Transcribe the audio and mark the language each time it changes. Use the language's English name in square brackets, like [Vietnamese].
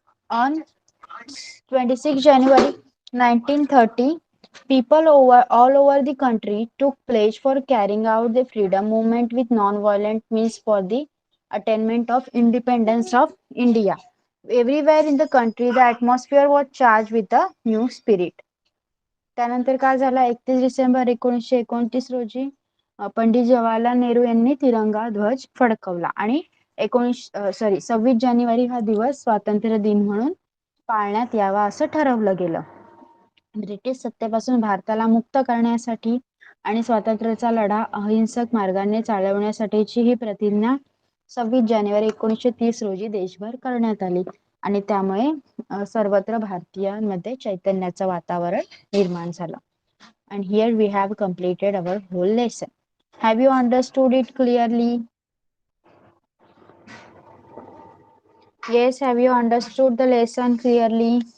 [English] On 26 January 1930, people all over the country took pledge for carrying out the freedom movement with non-violent means for the attainment of independence of India. Everywhere in the country, the atmosphere was charged with a new spirit. [Marathi] त्यानंतर काय झालं 31 डिसेंबर 1929 रोजी पंडित जवाहरलाल नेहरू यांनी तिरंगा ध्वज फडकवला आणि 26 जानेवारी हा दिवस स्वातंत्र्य दिन म्हणून पाळण्यात यावा असं ठरवलं गेलं. ब्रिटिश सत्तेपासून भारताला मुक्त करण्यासाठी आणि स्वातंत्र्याचा लढा अहिंसक मार्गाने चालवण्यासाठीची ही प्रतिज्ञा 26 जानेवारी 1930 रोजी देशभर करण्यात आली आणि त्यामुळे सर्वत्र भारतीयांमध्ये चैतन्याचं वातावरण निर्माण झालं. [English] And here we have completed our whole lesson. Have you understood it clearly? Yes, have you understood the lesson clearly?